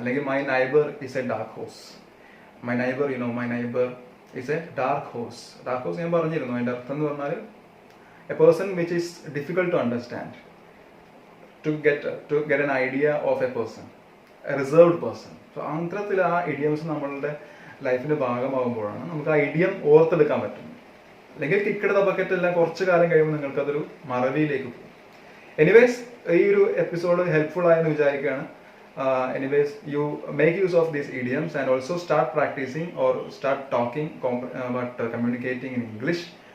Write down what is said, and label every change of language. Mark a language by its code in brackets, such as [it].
[en] അല്ലെങ്കിൽ my neighbour is a [ml] dark horse. My neighbour is A dark horse. Dark horse ഞാൻ പറഞ്ഞിരുന്നു. അതിൻ്റെ അർത്ഥം എന്ന് പറഞ്ഞാൽ [en] A person which is difficult to understand, to get an idea of a person, a reserved person. [ml] So അത്തരത്തിൽ ആ idioms നമ്മളുടെ ലൈഫിൻ്റെ ഭാഗമാകുമ്പോഴാണ് നമുക്ക് ആ ഇഡിയം ഓർത്തെടുക്കാൻ പറ്റുന്നത്. അല്ലെങ്കിൽ കിക്കെടുത്ത ബക്കറ്റ് എല്ലാം കുറച്ച് കാലം കഴിയുമ്പോൾ നിങ്ങൾക്കതൊരു മറവിയിലേക്ക് പോകും. [en] anyways [ml] ഈ ഒരു എപ്പിസോഡ് ഹെൽപ്ഫുൾ ആയെന്ന് വിചാരിക്കുകയാണ്. [en] Anyways you make use of these idioms and also start practising or start talking but communicating in English.